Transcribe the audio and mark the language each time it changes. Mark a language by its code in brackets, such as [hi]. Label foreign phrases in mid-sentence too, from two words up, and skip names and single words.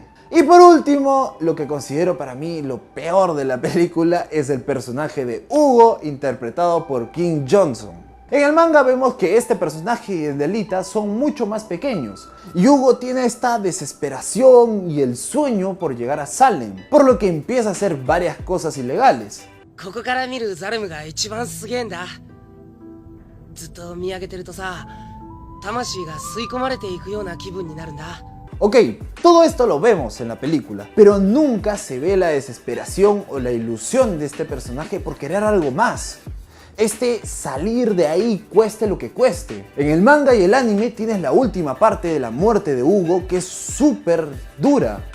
[es] Y por último, lo que considero para mí lo peor de la película es el personaje de Hugo interpretado por King Johnson. En el manga vemos que este personaje y el de Alita son mucho más pequeños y Hugo tiene esta desesperación y el sueño por llegar a Salem, por lo que empieza a hacer varias cosas ilegales. [ja] ここから見るザルムが一番すげえんだ。ずっと見上げてるとさ、魂が吸い込まれていくような気分になるんだ。 [es] Ok, todo esto lo vemos en la película, pero nunca se ve la desesperación o la ilusión de este personaje por querer algo más. salir de ahí cueste lo que cueste. En el manga y el anime tienes la última parte de la muerte de Hugo, que es súper dura.